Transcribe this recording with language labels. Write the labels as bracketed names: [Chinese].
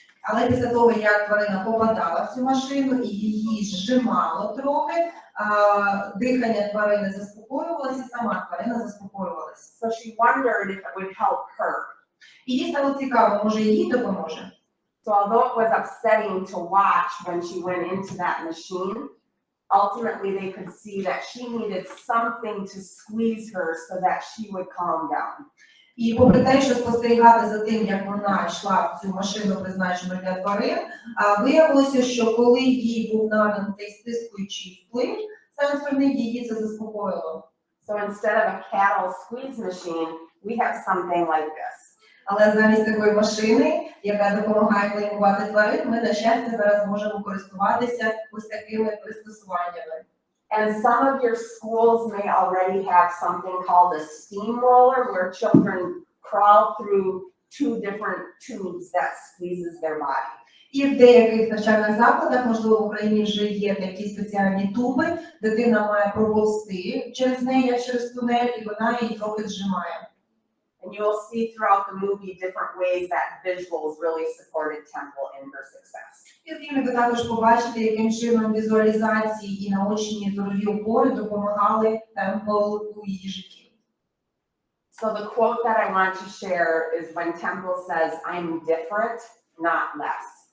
[Ukrainian] Але після того, як тварина попадала в цю машину і її зжимало трохи, дихання тварини заспокоювалося, сама тварина заспокоювалася. [English] So she wondered if it would help her. [Ukrainian] І їй стало цікаво, може їй допоможе. [English] So although it was upsetting to watch when she went into that machine, ultimately they could see that she needed something to squeeze her so that she would calm down. [Ukrainian] І попри те, що спостерігати за тим, як вона йшла в цю машину, призначену для тварин, виявилося, що коли їй був наданий цей стискуючий вплив сенсорний, її це заспокоїло. [English] So instead of a cattle squeeze machine, we have something like this. [Ukrainian] Але замість такої машини, яка допомагає клеймувати тварин, ми, на щастя, зараз можемо користуватися ось такими пристосуваннями. [English] And some of your schools may already have something called a steamroller where children crawl through 2 different tubes that squeezes their body. [Ukrainian] І в деяких навчальних закладах, можливо, в Україні вже є такі спеціальні туби, дитина має проповзти через неї, як через тунель, і вона її трохи зжимає. [English] And you will see throughout the movie different ways that visuals really supported Temple in her success. [Ukrainian] І в фільмі ви також побачите, яким чином візуалізації і наочні зорові опори допомагали Темпл у її житті. [English] So the quote that I want to share is when Temple says, "I'm different, not less."